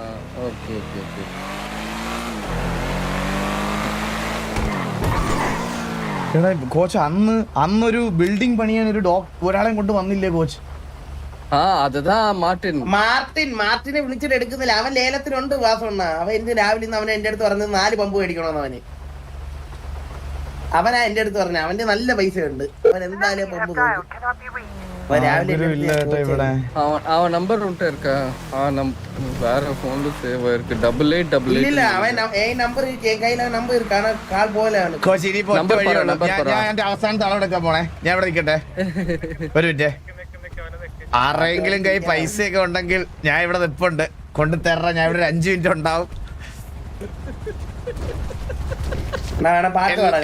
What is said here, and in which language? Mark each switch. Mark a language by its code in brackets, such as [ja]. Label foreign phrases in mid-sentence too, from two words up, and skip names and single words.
[ml] എടാ കോച്ച്, അന്നൊരു ബിൽഡിംഗ് പണിയാൻ ഒരാളെ കൊണ്ട് വന്നില്ലേ കോച്ച്? മാർട്ടിനെ വിളിച്ചിട്ട് എടുക്കുന്നില്ല. അവൻ ലേലത്തിനുണ്ട് വാസണ്ണ. അവൻ ഇന്ന് രാവിലെ അവൻ എന്റെ അടുത്ത് പറഞ്ഞത് 4 പമ്പ് മേടിക്കണമെന്ന്. അവനാ എന്റെ അടുത്ത് പറഞ്ഞ അവന്റെ നല്ല പൈസ ഉണ്ട്. അവൻ എന്തായാലും പമ്പ് [ta] அவன் நம்பர் உன்ட்ட இருக்கா? வேற போன்ல சேவ் ஆயிருக்கு. 8888. இல்ல அவன் [ml] നമ്പർ കയ്യിലെ നമ്പർ ഇരിക്കാണ്. കാൾ പോലെയാണ്. ഞാൻ അവസാനത്തെ അളവെടുക്കാൻ പോണേ. ഞാൻ ഇവിടെ നിൽക്കട്ടെ ഒരു മിനിറ്റ്. ആരെങ്കിലും കൈ പൈസയൊക്കെ ഉണ്ടെങ്കിൽ ഞാൻ ഇവിടെ നിൽപ്പുണ്ട്. കൊണ്ട് തരാ, ഞാൻ ഇവിടെ ഒരു 5 മിനിറ്റ് ഉണ്ടാവും. പാട്ട് പാടാം.